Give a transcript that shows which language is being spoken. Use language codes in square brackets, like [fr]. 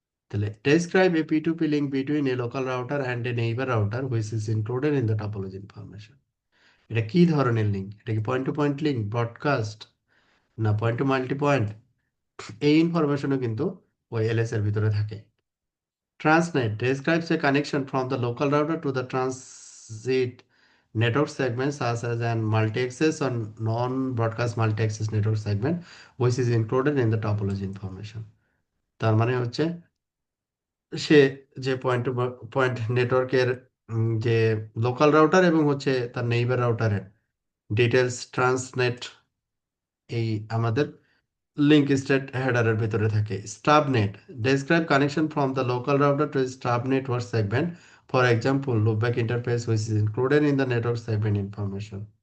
[en] তাহলে describe a P2P link between a local router and a neighbor router which is included in the topology information. [bn] এটা কি ধরনের link? এটা কি point two point link, broadcast, না point two multi point? এই ইনফরমেশনও কিন্তু ওই এলএস এর ভিতরে থাকে। [en] Transnet describes a connection from the local router to the transit network segment such as an multi-access or non-broadcast multi-access network segment which is included in the topology information. [bn] তার মানে হচ্ছে সে যে পয়েন্ট টু পয়েন্ট নেটওয়ার্কের যে local router এবং হচ্ছে তার neighbour রাউটারের details ট্রান্সনেট এই আমাদের লিঙ্ক স্টেট হেডারের ভিতরে থাকে। [en] Stub net describe connection from the local router to stub network segment, for example loopback interface which is included in the network segment information.